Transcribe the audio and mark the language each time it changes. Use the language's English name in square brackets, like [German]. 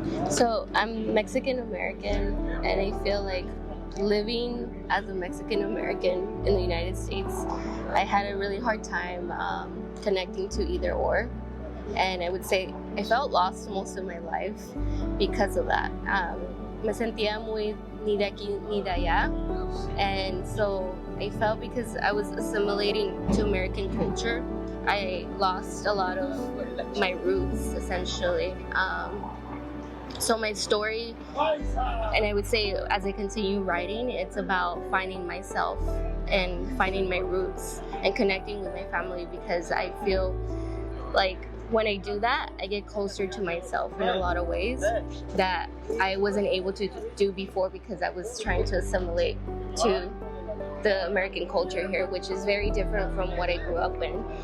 [English] So I'm Mexican American, and I feel like living as a Mexican American in the United States, I had a really hard time connecting to either or. And I would say I felt lost most of my life because of that. [Spanish] Me sentía muy ni de aquí ni de allá. [English] And so I felt, because I was assimilating to American culture, I lost a lot of my roots, essentially. So my story, and I would say as I continue writing, it's about finding myself and finding my roots and connecting with my family, because I feel like when I do that, I get closer to myself in a lot of ways that I wasn't able to do before, because I was trying to assimilate to the American culture here, which is very different from what I grew up in.